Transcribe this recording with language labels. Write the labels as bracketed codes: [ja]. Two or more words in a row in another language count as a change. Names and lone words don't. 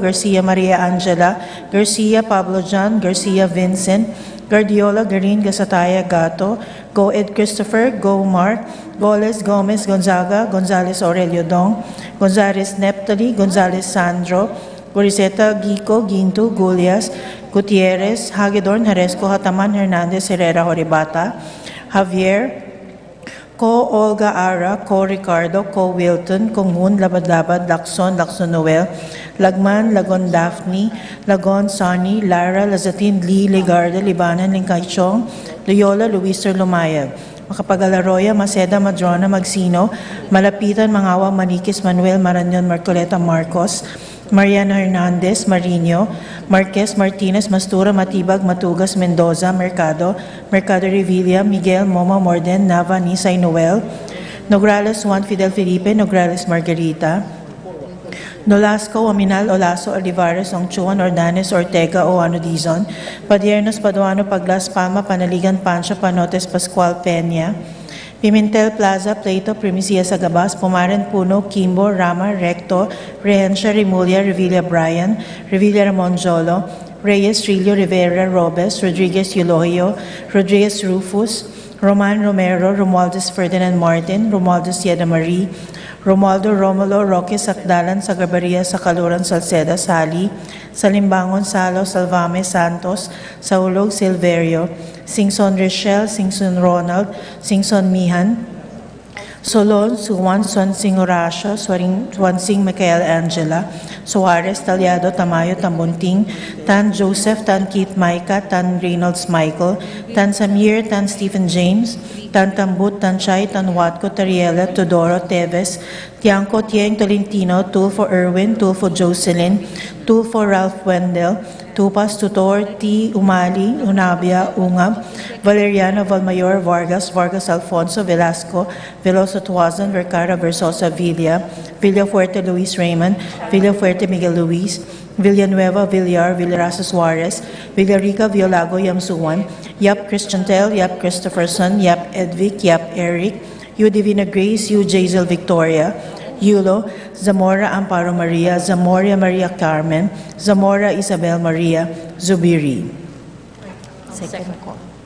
[en] Garcia Maria Angela, Garcia Pablo John, Garcia Vincent, Guardiola, Garin, Gasataya, Gato, Go Ed Christopher, Go Mark, Goles, Gomez, Gonzaga, Gonzales Aurelio Dong, Gonzales Neptali, Gonzales Sandro, Gorizeta, Gico, Ginto, Gulias, Gutierrez, Hagedorn, Haresco, Hataman, Hernandez, Herrera, Horibata, Javier, Ko Olga Ara, Ko Ricardo, Ko Wilton, Konghun, Labad-Labad, Lacson, Lacson Noel, Lagman, Lagon Daphne, Lagon Sonny, Lara, Lazatin, Lee, Legarda, Libanan, Lingkaichong, Loyola, Luiser, Lumayag. Makapag-Alaroya, Maceda, Madrona, Magsino, Malapitan, Mangawa, Maniquis, Manuel, Marañon, Marcoleta, Marcos, Mariano Hernandez, Marino, Marquez, Martinez, Mastura, Matibag, Matugas, Mendoza, Mercado, Mercado Revilla, Miguel, Moma, Morden, Nava, Nisay, Noel, Nograles, Juan Fidel Felipe, Nograles, Margarita, Nolasco, Ominal, Olaso, Olivares, Ongchuan, Ordanes, Ortega, Oano Dizon, Padiernos, Paduano, Paglas, Palma, Panaligan, Pancho, Panotes, Pascual, Peña, Pimentel Plaza, Plato, Primicia Sagabas, Pumaren, Puno, Kimbo, Rama, Recto, Rehencia, Remulla, Revilla Bryan, Revilla Ramon Jolo, Reyes, Trillo, Rivera, Robes, Rodriguez Eulogio, Rodriguez Rufus, Roman Romero, Romualdez Ferdinand Martin, Romualdez Yeda Marie, Romualdo Romulo, Roque Sakdalan, Sagabaria, Sakaluran, Salceda, Sali, Salimbangon, Salo, Salvame, Santos, Saulog, Silverio, Singson Rochelle, Singson Ronald, Singson Mihan, Solon, Suwan, Swansing Horacio, Swansing Michael Angela, Suarez, Talyado, Tamayo, Tambunting, Tan Joseph, Tan Keith Micah, Tan Reynolds Michael, Tan Samir, Tan Stephen James, Tan Tambut, Tan Chay, Tan Watco, Tariela, Todoro, Teves, Tiangco, Tieng, Tolentino, Tulfo Erwin, Tulfo Jocelyn, Tulfo Ralph Wendell, Tupas, Tutor, T. Umali, Unabia, Ungab, Valeriano, Valmayor, Vargas, Vargas Alfonso, Velasco, Veloso Tuazan, Vercara, Versosa, Villa, Villafuerte, Luis Raymond, Villafuerte, Miguel Luis, Villanueva, Villar, Villarasa Suarez, Villarica, Violago, Yamsuan, Yap Christiantel, Yap Christopherson, Yap Edvic, Yap Eric, U Divina Grace, U Jazel Victoria, Yulo, Zamora Amparo Maria, Zamora Maria Carmen, Zamora Isabel Maria, Zubiri. Second call.